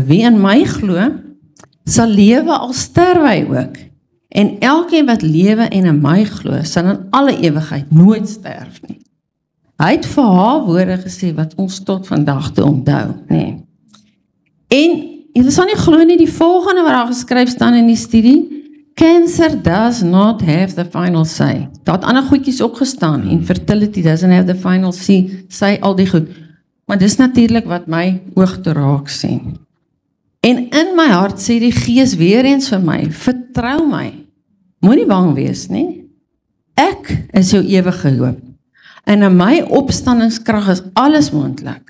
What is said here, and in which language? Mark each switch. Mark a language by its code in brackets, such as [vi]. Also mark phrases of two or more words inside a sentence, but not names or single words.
[af] Wie in my glo, sal lewe al sterwe hy ook. En elkeen wat lewe en in my glo, sal in alle ewigheid nooit sterf nie. Hy het vir haar woorde gesê wat ons tot vandag toe onthou, nee. En julle sal nie glo nie, die volgende wat daar geskryf staan in die studie, [en] cancer does not have the final say. [af] Daar het ander goedjies opgestaan, [en] infertility doesn't have the final say, [af] al die goed. Maar dis natuurlik wat my oog te raak sien. En in my hart sê die Gees weer eens vir my, vertrou my, moenie bang wees nie, ek is jou ewige hoop, en in my opstandingskrag is alles moontlik.